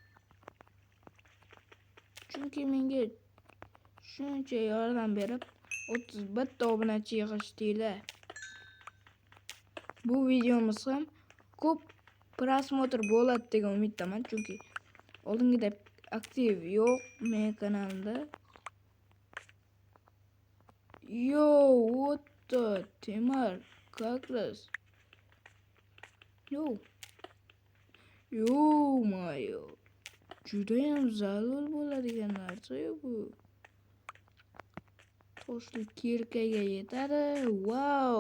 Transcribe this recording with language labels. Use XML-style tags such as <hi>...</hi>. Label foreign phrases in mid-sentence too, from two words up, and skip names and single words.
<uz>Chunki menga shuncha yordam berib 31 ta obunachi yig'ishdinglar. Bu videomiz ham ko'p prosmotr bo'ladi degan umiddaman, chunki oldingidek aktiv yo'q men kanalimda.</uz> <en>Yo, what the temir,</en> <ru>как раз.</ru> <uz>Yo-mayo. Judayam zarur bo'ladigan narsa bu. Toshli kirkaga yetadi. Wow.</uz>